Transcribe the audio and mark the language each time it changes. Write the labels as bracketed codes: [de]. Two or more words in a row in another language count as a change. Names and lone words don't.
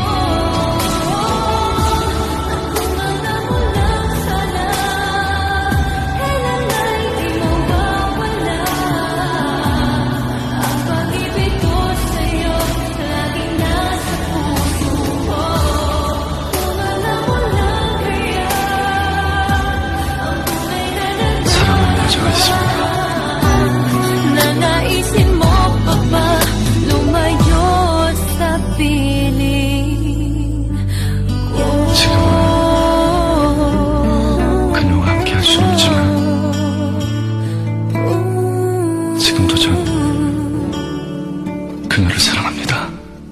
[tl] At kung alam mo lang sana, kailan ay di mawawala ang pag-ibig ko sa'yo, laging nasa puso ko. Kung alam mo lang kaya ang tunay na [ko] 사랑하는 여자가 있습니다. [tl] nanaisin mo pa ba lumayo sa piling ko? [ko] 그녀와 함께 할 수는 없지만 지금도 전 그녀를 사랑합니다.